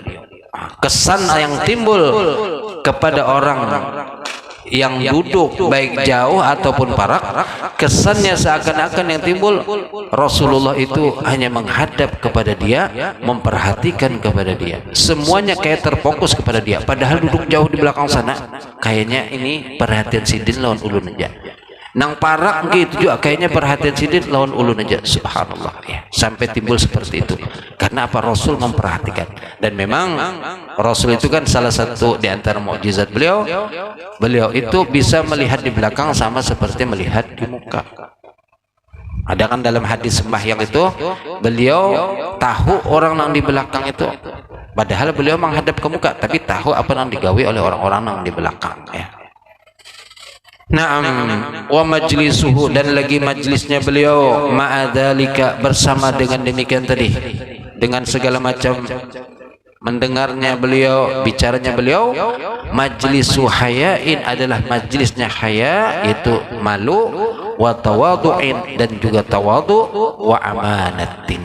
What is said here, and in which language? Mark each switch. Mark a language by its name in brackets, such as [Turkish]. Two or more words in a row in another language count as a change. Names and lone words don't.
[Indonesian] Kesan yang timbul kepada orang yang duduk baik jauh ataupun parak, kesannya seakan-akan yang timbul Rasulullah itu hanya menghadap kepada dia, memperhatikan kepada dia, semuanya kayak terfokus kepada dia, padahal duduk jauh di belakang sana kayaknya ini perhatian [Banjar] sidin lawan ulun aja, nang parak [Indonesian] gitu juga kayaknya perhatian [Banjar] sidin lawan ulun aja. [Indonesian] Subhanallah ya, sampai timbul seperti itu karena apa? Rasul memperhatikan. Dan memang Rasul itu kan salah satu di antara mukjizat beliau, beliau itu bisa melihat di belakang sama seperti melihat di muka. Ada kan dalam hadis sembahyang itu beliau tahu orang yang di belakang itu, padahal beliau menghadap ke muka, tapi tahu apa yang digawe oleh orang-orang yang di belakang ya. [Arabic] Naam, wa majlisuhu, [Indonesian] dan lagi majlisnya beliau ma'adzalika, bersama dengan demikian tadi, dengan segala macam mendengarnya beliau, bicaranya beliau, [Arabic] majlisu hayain [Indonesian] adalah majlisnya haya, itu malu, [Arabic] wa tawadu'in, [Indonesian] dan juga tawadu, [Arabic] wa amanatin.